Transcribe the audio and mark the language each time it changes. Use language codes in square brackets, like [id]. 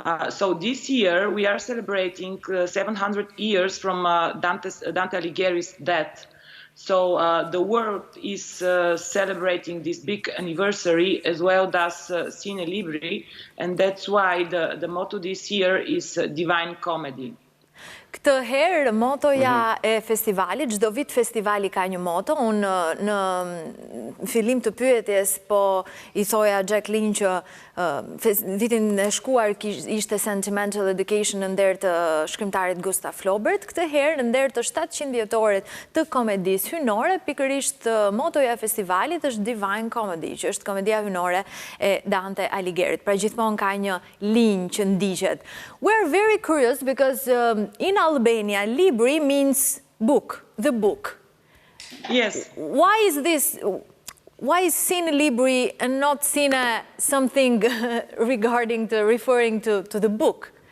[en] So this year we are celebrating 700 years from Dante Alighieri's death. So the world is celebrating this big anniversary, as well as Cinelibri, and that's why the motto this year is Divine Comedy. [sq] Këtë herë, motoja e festivalit, çdo vit festivali ka një moto. Unë në fillim të pyetjes, po I thoja Jacqueline që vitin e shkuar ishte Sentimental Education në nder të shkrimtarit Gustav Flaubert. Këtë herë, në nder të 700 vjetorit të komedisë hynore, pikërisht motoja e festivalit është Divine Comedy, që është komedia hynore e Dante Alighieri. Pra gjithmonë ka një linjë që ndiqet. [en] We're very curious because in Albania, libri means book, the book. Yes. Why is this? Why is Cinelibri and not Cine something referring to the book?